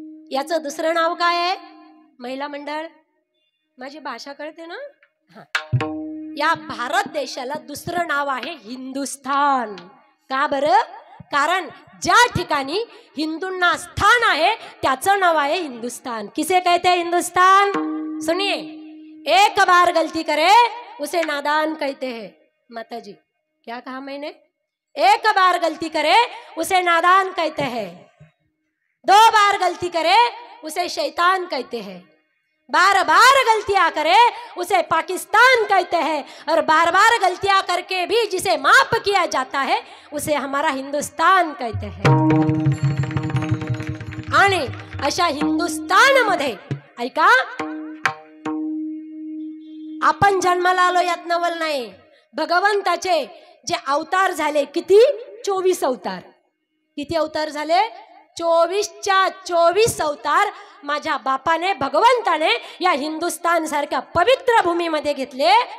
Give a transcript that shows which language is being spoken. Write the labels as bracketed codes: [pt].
[mr] याचं दुसरं नाव काय आहे? महिला मंडळ, माझी भाषा कळते ना? हा. या भारत देशाला दुसरं नाव आहे हिंदुस्थान. का बरं? कारण ज्या ठिकाणी हिंदूंना स्थान आहे त्याचं नाव आहे हिंदुस्तान. [hi] किसे कहते हैं हिंदुस्तान? सुनिए, एक बार गलती करे उसे नादान कहते हैं. माता जी क्या कहा मैंने? एक बार गलती करे उसे नादान कहते हैं, 2 बार गलती करे उसे शैतान कहते हैं, बार बार गलतियां करे उसे पाकिस्तान कहते हैं, और बार बार गलतियां करके भी जिसे माफ किया जाता है उसे हमारा हिंदुस्तान कहते हैं. [mr] आणि अशा हिंदुस्तानमध्ये ऐका, आपण जन्माला आलो यात नवल नाही. भगवंताचे जे अवतार झाले, किती? 24 अवतार. किती अवतार झाले? 24च्या 24 अवतार माझ्या बापाने, भगवंताने या हिंदुस्तान सारख्या पवित्र भूमीमध्ये घेतले.